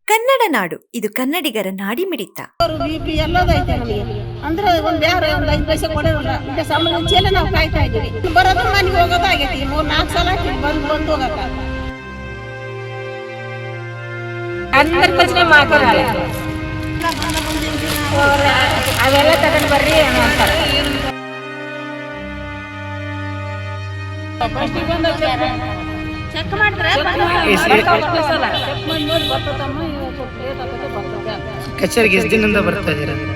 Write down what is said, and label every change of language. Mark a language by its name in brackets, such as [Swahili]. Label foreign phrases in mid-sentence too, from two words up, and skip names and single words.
[Kannada] ಕನ್ನಡ ನಾಡು, ಇದು ಕನ್ನಡಿಗರ ನಾಡಿಮಿಡಿತ. ಬಿಪಿ ಎಲ್ಲದೈತೆ ನಮಗೆ ಅಂದ್ರೆ ಒಂದ್ ಯಾರು ಒಂದ್ 5 ಪೈಸೆ ಕೊಡೋದಿಲ್ಲ. ಈಗ ಸಂಬಳ ಮುಂಚೆಲ್ಲ ನಾವು ಕಾಯ್ತಾ ಇದೀವಿ. ಬರೋದು ಮನೆಗೆ ಹೋಗೋದಾಗೈತಿ. 3-4 ಸಲ ಬಂದು ಹೋಗಕ್ಕ [Telugu] అందరి ప్రశ్న మాకు రాలేదు. [Kannada] ಅವೆಲ್ಲ ತಗೊಂಡು ಬರ್ರಿ ಅಂತಾರೆ. ಚೆಕ್ ಮಾಡಿದ್ರೆ ಕಚೇರಿಗೆ ಎಷ್ಟು ದಿನದಿಂದ ಬರ್ತಾ ಇದ್ದೀರಾ?